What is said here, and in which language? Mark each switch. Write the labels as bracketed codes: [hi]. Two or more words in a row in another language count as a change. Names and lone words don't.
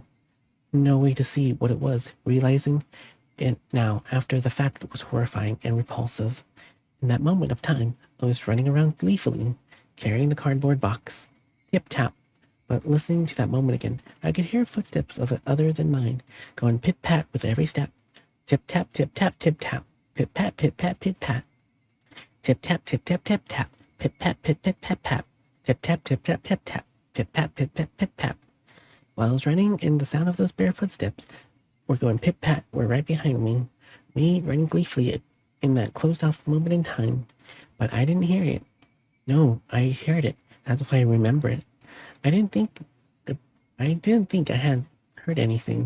[en] No way to see what it was, realizing it now after the fact was horrifying and repulsive. In that moment of time, I was running around gleefully, carrying the cardboard box. Tip-tap. But listening to that moment again, I could hear footsteps of it other than mine, going pit-pat with every step. Tip-tap, tip-tap, tip-tap. Pit-pat, pit-pat, pit-pat. Tip-tap, tip-tap, tip-tap. Pit-pat, pit-pat, pip-pat. Tip-tap, tip-tap, tip-tap. Pip-pat, pip-pat, pip-tap. While I was running, and the sound of those bare footsteps were going pip-pat were right behind me. Me running gleefully in that closed-off moment in time. But I didn't hear it. No, I heard it. That's why I remember it. I didn't think I had heard anything.